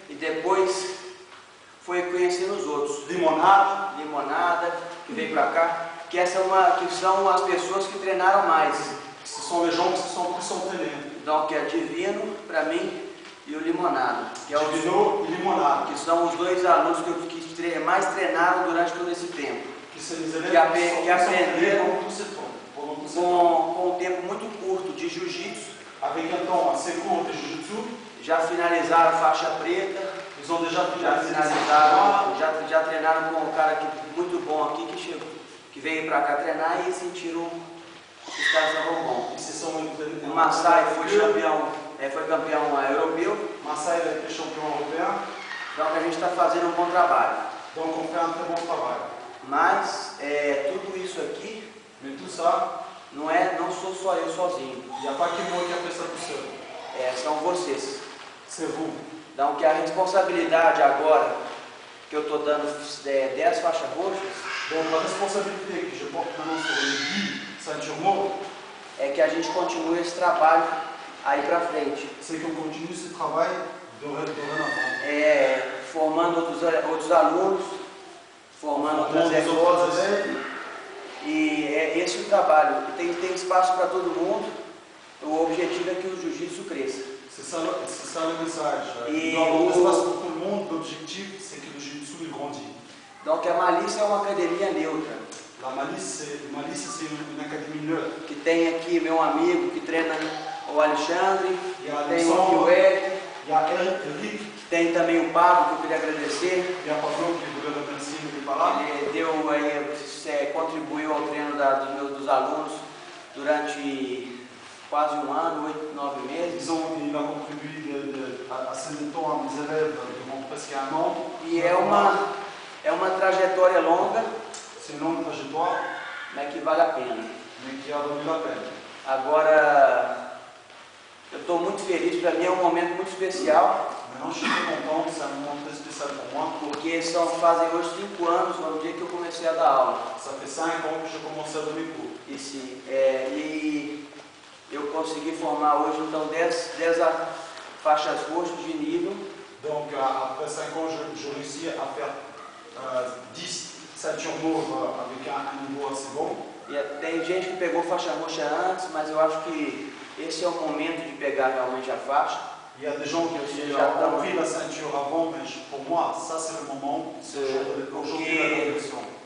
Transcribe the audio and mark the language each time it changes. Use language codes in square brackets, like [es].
[pt] E depois foi conhecendo os outros. Limonada, que veio para cá, que são as pessoas que treinaram mais. [fr] Ce sont les gens qui se sont plus entraînés. [pt] Então, que é Divino para mim e o Limonada. Que, Divino e Limonada. Que são os dois alunos que mais treinaram durante todo esse tempo. Que aprenderam com um tempo muito curto de jiu-jitsu. [fr] Avec un temps assez court de jiu-jitsu. [pt] Já finalizaram a faixa preta. [fr] Ils ont déjà [pt] finalizaram, já treinaram com um cara muito bom aqui que veio para cá treinar e sentiram que os caras estavam bons. O Massai foi campeão europeu. Massai é campeão europeu. Então a gente está fazendo um bom trabalho. [fr] Donc on fait un très bon travail. [pt] Mas tudo isso aqui, [fr] mais tout ça, [pt] não sou só eu sozinho. [fr] Il n'y a pas que moi qui a fait ça tout seul. [pt] São vocês. [fr] C'est vous. [pt] Então que a responsabilidade agora que eu estou dando 10 faixas roxas. [fr] Donc la responsabilité que je porte maintenant sur les 10 ceintures mauves, [pt] é que a gente continue esse trabalho aí para frente. [fr] C'est qu'on continue ce travail dorénavant. [pt] Formando outros alunos, formando outras escolas. E é esse o trabalho. Tem espaço para todo mundo. O objetivo é que o jiu-jitsu cresça. [fr] C'est ça le message. Il doit y avoir espace pour tout le monde. L'objectif, c'est que le jiu-jitsu grandisse. Donc [pt] a Malícia é uma academia neutra. [fr] La Malice, c'est une académie neutre. [pt] Que tem aqui meu amigo que treina o Alexandre, tem o Eric, [fr] il y a Eric, [pt] tem também o Pablo que eu queria agradecer. [fr] Il y a [pt] Pablo que eu queria agradecer, ele falar. Ele contribuiu ao treino dos alunos durante quase 1 ano, 8, 9 meses. [fr] Il a contribué assez de temps à mes élèves durant presque 1 an. [pt] E é uma trajetória longa. [fr] C'est une longue trajetoire, [pt] mas que vale a pena. [fr] Mais qui a valu la peine. [pt] Agora, eu estou muito feliz, para mim é um momento muito especial. [fr] Maintenant, je suis très content, c'est un moment très spécial pour moi. [pt] Porque fazem hoje 5 anos, no dia que eu comecei a dar aula. [fr] Ça fait 5 ans que je commence à donner cours. [pt] E eu consegui formar hoje então 10 faixas roxas de nível. [fr] Donc, après 5 ans, je réussis à faire 10 ceintures mauves avec un niveau assez bon. [pt] E tem gente que pegou faixa roxa antes, mas eu acho que esse é o momento de pegar realmente a faixa. [fr] Il y a des gens qui ont pris la ceinture avant, mais pour moi, ça c'est le moment. Aujourd'hui la compétition.